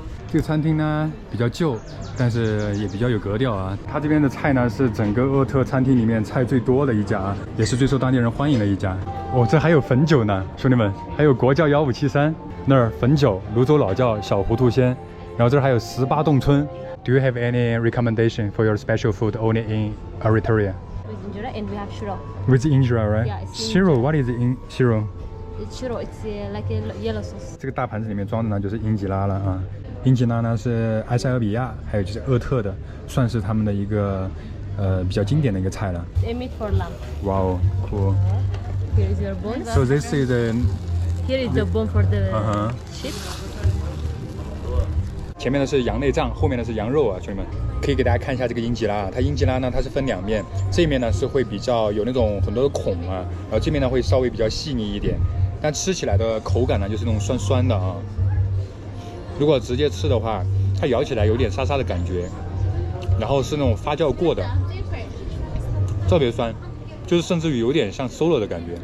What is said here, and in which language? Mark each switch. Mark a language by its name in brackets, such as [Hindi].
[Chinese] 这个餐厅呢比较旧，但是也比较有格调啊。它这边的菜呢是整个厄特餐厅里面菜最多的一家，也是最受当地人欢迎的一家。哦，这还有汾酒呢，兄弟们，还有国窖1573，那儿汾酒、泸州老窖、小糊涂鲜，然后这儿还有18洞村。 [English] Do you have any recommendation for your special food only in Eritrea? With injera and we have shiro. With injera, right? Yeah, it's Shiro, what is shiro? It's shiro. It's like a yellow sauce. [Chinese] 这个大盘子里面装的呢就是英吉拉了啊。英吉拉呢是埃塞俄比亚，还有就是厄特的，算是他们的一个比较经典的一个菜了。 [English] A meat for lamb. Wow, cool. Here is your bone. So this is the. Here is the bone for the sheep. [Chinese] 前面的是羊内脏，后面的是羊肉啊，兄弟们，可以给大家看一下这个英吉拉啊。它英吉拉呢，它是分两面，这一面呢是会比较有那种很多的孔啊，然后这面呢会稍微比较细腻一点，但吃起来的口感呢就是那种酸酸的啊。如果直接吃的话，它咬起来有点沙沙的感觉，然后是那种发酵过的，特别酸，就是甚至于有点像 solo 的感觉。